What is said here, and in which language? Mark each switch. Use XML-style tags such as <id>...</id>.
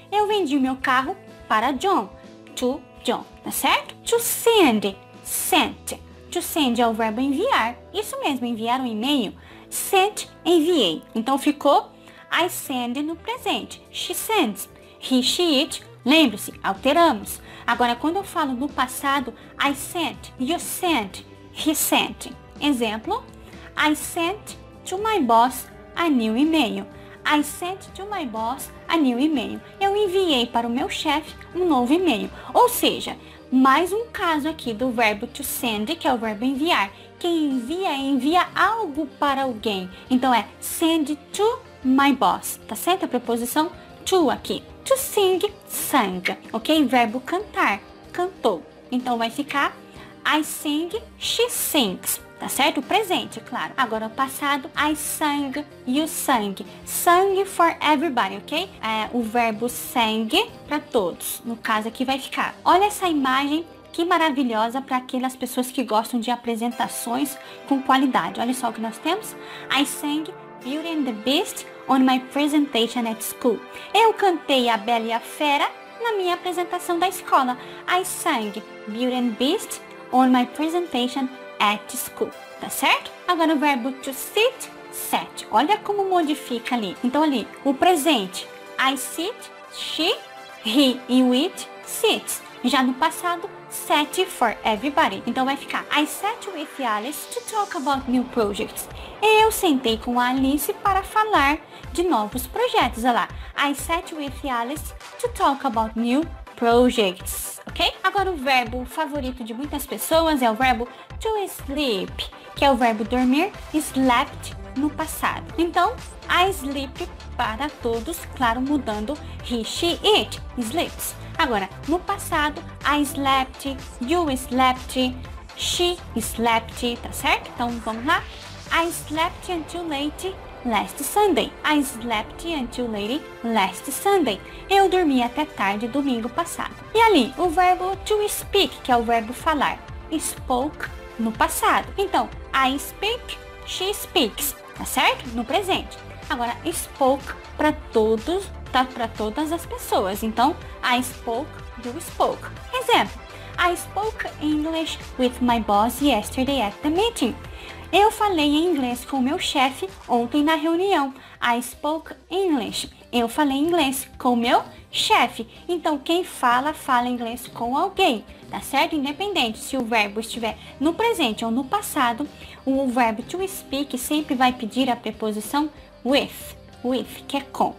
<pt>Eu vendi meu carro para John. To John, tá certo? To send, sent. To send é o verbo enviar. Isso mesmo, enviar um e-mail. Sent, enviei. Então, ficou I send no presente. She sends. He, she, it. Lembre-se, alteramos. Agora, quando eu falo no passado,</pt> <en>I sent, you sent, he sent. Exemplo, I sent to my boss a new email. I sent to my boss a new email.</en> <pt>Eu enviei para o meu chefe um novo e-mail. Ou seja, mais um caso aqui do verbo to send, que é o verbo enviar. Quem envia algo para alguém. Então é send to my boss, tá certo? A preposição to aqui. To sing, sang, ok? Verbo cantar, cantou. Então vai ficar I sing, she sings, tá certo? O presente, claro. Agora o passado,</pt> <en>I sang, you sang. Sang for everybody, ok?</en> <pt>O verbo sang para todos. No caso aqui vai ficar. Olha essa imagem. Que maravilhosa para aquelas pessoas que gostam de apresentações com qualidade. Olha só o que nós temos.</pt> <en>I sang Beauty and the Beast on my presentation at school.</en> <pt>Eu cantei A Bela e a Fera na minha apresentação da escola.</pt> <en>I sang Beauty and the Beast on my presentation at school.</en> <pt>Tá certo? Agora o verbo to sit, sat. Olha como modifica ali. Então ali, o presente. I sit, she, he e o it sits. Já no passado,</pt> <en>sat for everybody.</en> <pt>Então vai ficar</pt> <en>I sat with Alice to talk about new projects.</en> <pt>Eu sentei com a Alice para falar de novos projetos. Olha lá.</pt> <en>I sat with Alice to talk about new projects. Ok?</en> <pt>Agora o verbo favorito de muitas pessoas é o verbo to sleep, que é o verbo dormir, slept no passado. Então, I sleep para todos, claro, mudando he, she, it, sleeps. Agora, no passado, I slept, you slept, she slept, tá certo? Então, vamos lá.</pt> <en>I slept until late last Sunday. I slept until late last Sunday.</en> <pt>Eu dormi até tarde domingo passado. E ali, o verbo to speak, que é o verbo falar. Spoke no passado. Então, I speak, she speaks, tá certo? No presente. Agora, spoke para todos, tá? Para todas as pessoas.</pt> <en>Então, I spoke, you spoke.</en> <pt>Exemplo,</pt> <en>I spoke English with my boss yesterday at the meeting.</en> <pt>Eu falei em inglês com o meu chefe ontem na reunião.</pt> <en>I spoke English.</en> <pt>Eu falei inglês com o meu chefe. Então, quem fala inglês com alguém, tá certo? Independente se o verbo estiver no presente ou no passado, o verbo to speak sempre vai pedir a preposição with, que é com.</pt>